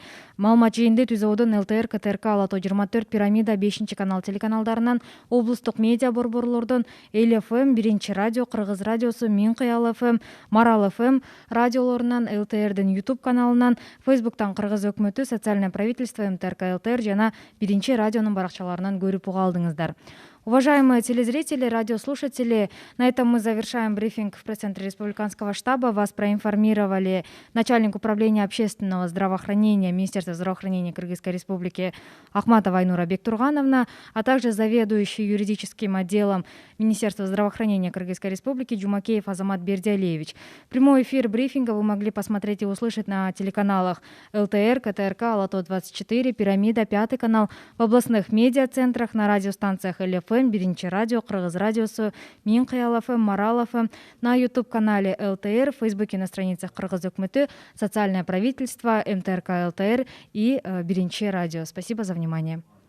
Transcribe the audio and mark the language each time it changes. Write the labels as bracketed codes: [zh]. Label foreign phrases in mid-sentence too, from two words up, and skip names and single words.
[ky] Маалымат жыйынды Түз Ободон ЛТР, КТРК, Ала Тоо 24, Пирамида, 5-канал телеканалдарынан, облустук медиа борборлордон, Эл ФМ, 1-радио, Кыргыз радиосу, Мин Кыял ФМ, Марал ФМ радиолорунан, ЛТРдин YouTube каналынан, Facebooктан Кыргыз өкмөтү, [ru] Социальное правительство, [ky] МТРК ЛТР жана 1-радионун баракчаларынан көрүп уга алдыңыздар. [ru] Уважаемые телезрители, радиослушатели, на этом мы завершаем брифинг в пресс-центре Республиканского штаба. Вас проинформировали начальник управления общественного здравоохранения Министерства здравоохранения Кыргызской Республики Ахматова Айнура Бектургановна, а также заведующий юридическим отделом Министерства здравоохранения Кыргызской Республики Джумакеев Азамат Бердиалиевич. Прямой эфир брифинга вы могли посмотреть и услышать на телеканалах ЛТР, КТРК, Алато-24, Пирамида, 5 канал, в областных медиацентрах, на радиостанциях ЛФМ, Биринчи радио, Кыргыз радиосу, Мин Кыял ФМ, Марал ФМ, на YouTube-канале ЛТР, в Фейсбуке на страницах Кыргыз Өкмөтү, Социальное правительство, МТРК ЛТР и Биринчи радио. Спасибо за внимание.